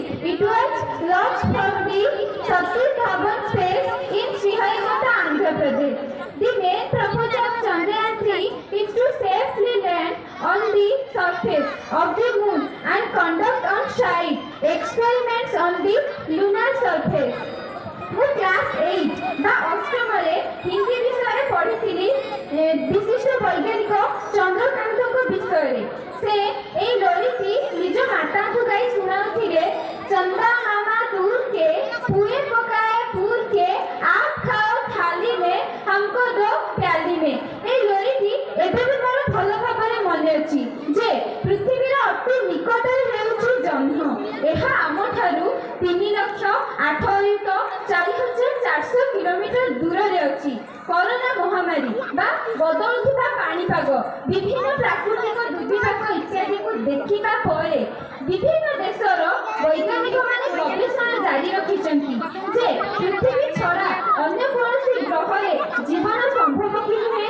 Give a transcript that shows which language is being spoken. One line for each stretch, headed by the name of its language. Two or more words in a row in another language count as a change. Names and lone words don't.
English: It was launched from the Satish Dhawan space in Sriharikota, Andhra Pradesh. The main purpose of Chandrayaan-3 is to safely land on the surface of the moon and conduct on-site experiments on the lunar surface.
Odia: ମୁଁ କ୍ଲାସ୍ 8 ବା ଅଷ୍ଟମରେ ହିନ୍ଦୀ ବିଷୟରେ ପଢ଼ିଥିଲି ବିଶିଷ୍ଟ ବୈଜ୍ଞାନିକ ଚନ୍ଦ୍ରକାନ୍ତଙ୍କ ବିଷୟରେ। ସେ ଏଇ ଲୋରିଟି ନିଜ ମାତାଙ୍କୁ ଗାଇ ଶୁଣାଉଥିଲେ, ଚନ୍ଦ୍ର ମାମା
Hindi: दूर के पुए पकाए पूर के आप खाओ थाली में हमको दो प्याली में।
Odia: ଏଇ ଲୋରିଟି ଏବେ ବି ମୋର ଭଲ ଭାବରେ ମନେ ଅଛି ଯେ ପୃଥିବୀର ଅତି ନିକଟରେ ହେଉଛି ଜହ୍ନ। ଏହା ଆମଠାରୁ 3,08,4,400 କିଲୋମିଟର ଦୂରରେ ଅଛି। କରୋନା ମହାମାରୀ ବା ବଦଳୁଥିବା ପାଣିପାଗ, ବିଭିନ୍ନ ପ୍ରାକୃତିକ ଦୁର୍ବିପାକ ଇତ୍ୟାଦିକୁ ଦେଖିବା ପରେ ବିଭିନ୍ନ ଦେଶର ବୈଜ୍ଞାନିକମାନେ ଗବେଷଣା ଜାରି ରଖିଛନ୍ତି ଯେ ପୃଥିବୀ ଛଡ଼ା ଅନ୍ୟ କୌଣସି ଗ୍ରହରେ ଜୀବନ ସମ୍ଭବ କି ନୁହେଁ।